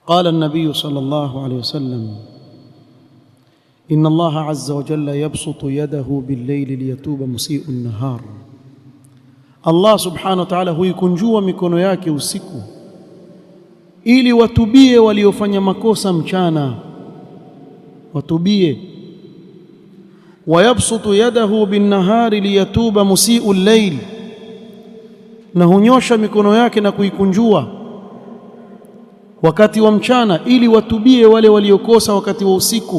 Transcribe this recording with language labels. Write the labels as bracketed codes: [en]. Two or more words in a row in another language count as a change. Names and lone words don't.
[ar] قال النبي صلى الله عليه وسلم إن الله عز وجل يبسط يده بالليل ليتوب مسيء النهار. [sw] Allah [ar] سبحانه وتعالى [sw] huikunjua mikono yake usiku ili watubie waliofanya makosa mchana, watubie. [ar] ويبسط يده بالنهار ليتوب مسيء الليل, [sw] na hunyosha mikono yake na kuikunjua wakati wa mchana ili watubie wale waliokosa wakati wa usiku.